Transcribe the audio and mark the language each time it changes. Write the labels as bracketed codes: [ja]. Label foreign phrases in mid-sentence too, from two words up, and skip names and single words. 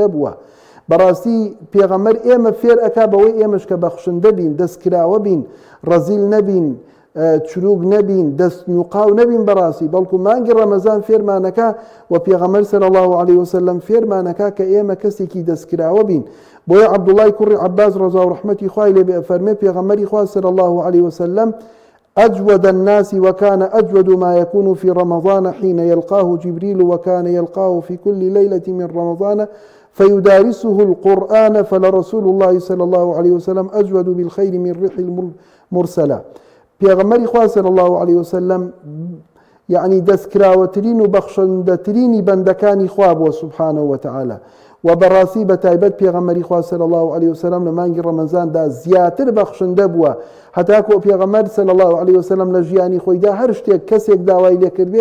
[ckb] بووە بەڕاستی پێغەمبەر ئێمە فێر ئەکا بەوەی ئێمەش کە بەخشندە بین دەستکراوە بین ڕەزیل نەبین چروک نەبین دەست نوقاو نەبین بەڕاستی بەڵکو مانگی ڕەمەزان فێرمانەکە و پێغەمبەر [ar] صلی الله علیه وسلم [ckb] فێرمانەکە کە ئێمە کەسێکی دەستکراوە بین بۆیە عەبدوڵای کوڕی عەباس ڕەزا و ڕەحمەتی خوای لێبێ ئەفەرمێ پێغەمبەری خوا [ar] صلی الله علیه وسلم أجود الناس وكان أجود ما يكون في رمضان حين يلقاه جبريل وكان يلقاه في كل ليلة من رمضان فيدارسه القرآن فلرسول الله صلى الله عليه وسلم أجود بالخير من ريح المرسلة [ckb] پیغمبری خوا [ar] صلی الله علیه وسلم [ckb] يعني دەستکراوەترین و بەخشندەترینی بەندەکانی خوا بووە [ar] سبحانه وتعالى [ckb] و بەڕاستی بە تایبەت پێغەمبەری خوا [ar] صلی الله علیه وسلم [ckb] لە مانگی ڕەمەزاندا زیاتر بەخشندە بووە هەتاکو پێغەمبەر [ar] صلی الله علیه وسلم [ckb] لە ژیانی خۆیدا هەر شتێک کەسێک داوای لێکردبێ